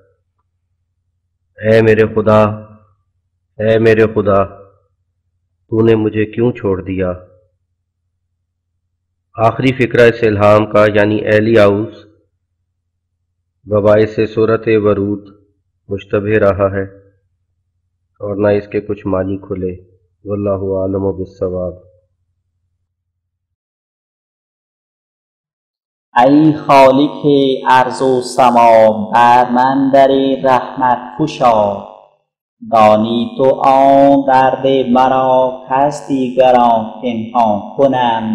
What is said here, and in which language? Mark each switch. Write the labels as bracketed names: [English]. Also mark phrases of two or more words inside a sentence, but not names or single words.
[Urdu] اے میرے خدا، اے میرے خدا، تو نے مجھے کیوں چھوڑ دیا؟ آخری فقرہ اس الہام کا یعنی ایلی آؤس بباعث سورۃ ورود مشتبہ رہا ہے، اور نہ اس کے کچھ معنی کھلے۔ [Arabic] واللہ عالم بالصواب۔ [Persian] ای خالق ارض و سما، بر من در رحمت گشا. دانی تو آن درد مرا کز دیگران پنهان کنم.